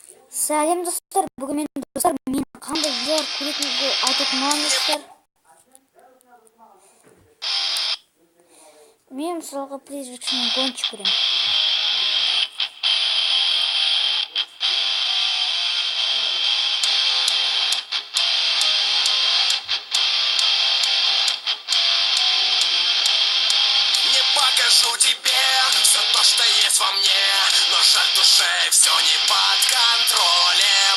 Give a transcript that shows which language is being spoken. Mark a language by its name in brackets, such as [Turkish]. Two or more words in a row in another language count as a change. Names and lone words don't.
[Kazakh] Сәлем достар, бүгін мен достар мен қандай видеолар көретініңізді айтатын болыңыздар. Мен мысалға призрачный гонщик көремін. [Russian] Не покажу тебе все то, что есть во мне, но жаль душе все не под контролем.